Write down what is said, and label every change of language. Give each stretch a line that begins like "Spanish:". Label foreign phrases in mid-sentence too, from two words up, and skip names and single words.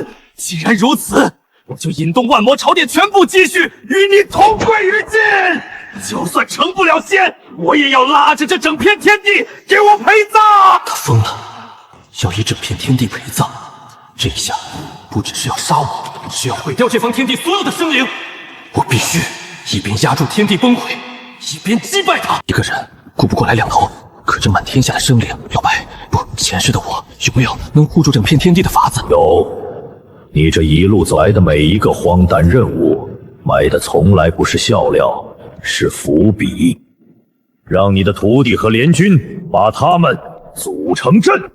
Chinese: 既然如此，我就引動萬魔朝殿全部積蓄，與你同歸於盡。就算成不了仙，我也要拉着這整片天地給我陪葬。他瘋了，要以整片天地陪葬。這一下不只是要殺我，是要毀掉這方天地所有的生靈。我必須一邊壓住天地崩潰，一邊擊敗他。一個人顧不過來兩頭，可這滿天下的生靈，老白，不，前世的我有沒有能護住整片天地的法子？有，你這一路走來的每一個荒誕任務，埋的從來不是笑料，是伏筆，讓你的徒弟和聯軍把他們組成陣。